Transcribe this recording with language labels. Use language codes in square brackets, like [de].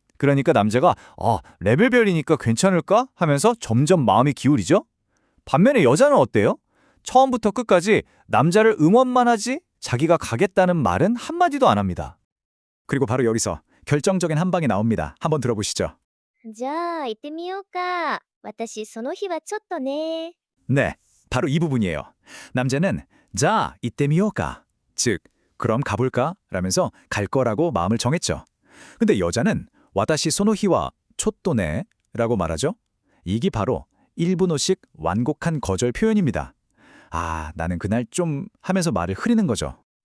[ko] 그러니까 남자가 레벨별이니까 괜찮을까? 하면서 점점 마음이 기울이죠. 반면에 여자는 어때요? 처음부터 끝까지 남자를 응원만 하지 자기가 가겠다는 말은 한마디도 안 합니다. 그리고 바로 여기서 결정적인 한 방이 나옵니다. 한번 들어보시죠. [ja] じゃあ行ってみようか。私その日はちょっとね。 [ko] 네, 바로 이 부분이에요. 남자는 자, 이때 미오까, 즉 그럼 가볼까? 라면서 갈 거라고 마음을 정했죠. 근데 여자는 [ja] 와다시 소노히와 촛도네 [ko] 라고 말하죠. 이게 바로 1분어식 완곡한 거절 표현입니다. 아, 나는 그날 좀 하면서 말을 흐리는 거죠.